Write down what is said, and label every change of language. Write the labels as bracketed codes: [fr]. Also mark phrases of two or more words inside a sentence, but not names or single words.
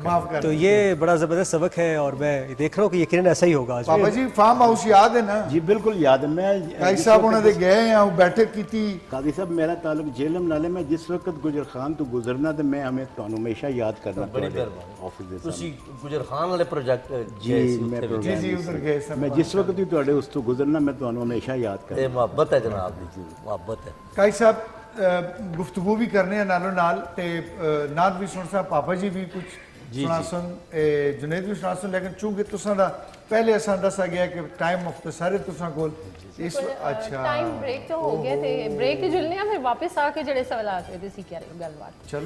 [ur] معاف کر تو یہ بڑا زبردست سبق ہے اور میں دیکھ رہا ہوں کہ یقیناً ایسا ہی ہوگا آج. پاپا جی فارم ہاؤس یاد ہے نا؟ جی بالکل یاد ہے. میں قاضی صاحب انہوں نے گئے ہیں وہ بیٹھک کی تھی. [pa] قاضی صاحب میرا تعلق جیلم نالے میں جس وقت گجر خان تو گزرنا تو میں ہمیں تو ہمیشہ یاد کرنا آفس دے ਤੁਸੀਂ ਗੁਜਰ ਖਾਨ ਵਾਲੇ ਪ੍ਰੋਜੈਕਟ جی میں [ur] جی ادھر گئے سر. [pa] میں جس وقت بھی تواڈے اس تو گزرنا میں تو ہمیشہ یاد کرنا. ਇਹ ਮੁਹੱਬਤ ਹੈ ਜਨਾਬ ਦੀ ਜੀ, ਮੁਹੱਬਤ ਹੈ. قاضی صاحب گفتگو بھی کرنے ہیں نالو نال تے نات بھی سن سا پاپا جی بھی کچھ سنا سن جنید بھی سنا سن لیکن چونکہ تساں دا پہلے اساں دسا گیا کہ ٹائم مختصر ہے تساں کول اس اچھا [en] time break [pa] تو ہو گیا تے بریک جلنے ہیں پھر واپس آ کے جڑے سوالات ہوئے تسی کہہ رہے ہو گل بات. چلو